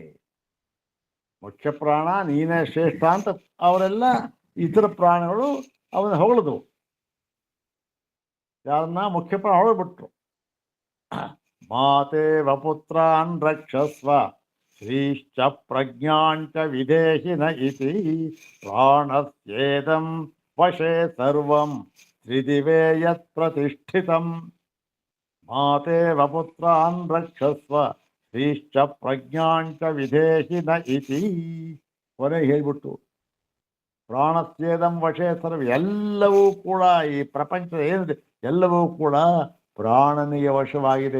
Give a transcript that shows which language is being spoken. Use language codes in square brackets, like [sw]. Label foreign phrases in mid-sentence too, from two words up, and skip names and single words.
[kn] ಮುಖ್ಯ ಪ್ರಾಣ ನೀನೇ ಶ್ರೇಷ್ಠ ಅಂತ ಅವರೆಲ್ಲ ಇತರ ಪ್ರಾಣಿಗಳು ಅವನ ಹೊಗಳಿದ್ವು. ಯಾರನ್ನ? ಮುಖ್ಯ ಪ್ರಾಣ ಹೊಗಳ್ಬಿಟ್ರು. [sa] ಮಾತೇವ ಪುತ್ರಾನ್ ರಕ್ಷಸ್ವ ಶ್ರೀಶ್ಚ ಪ್ರಜ್ಞಾಂಚ ವಿದೇಹಿನ ಇತಿ ಪ್ರಾಣಸ್ಯೇದಂ ವಶೇ ಸರ್ವಂ ತ್ರಿದಿವೇ ಯತ್ ಪ್ರತಿಷ್ಠಿತಂ. ಮಾತೇವ ಪುತ್ರಾನ್ ರಕ್ಷಸ್ವ ಶ್ರೀಶ್ಚ ಪ್ರಜ್ಞಾಂಚ ವಿದೇಹಿನ ಇತಿ [kn] ಕೊನೆಗೆ ಹೇಳ್ಬಿಟ್ಟು, [sa] ಪ್ರಾಣಸ್ಯೇದಂ ವಶೇ ಸರ್ವ, [kn] ಎಲ್ಲವೂ ಕೂಡ ಈ ಪ್ರಪಂಚ ಏನಿದೆ ಎಲ್ಲವೂ ಕೂಡ ಪ್ರಾಣನಿಗೆ ವಶವಾಗಿದೆ.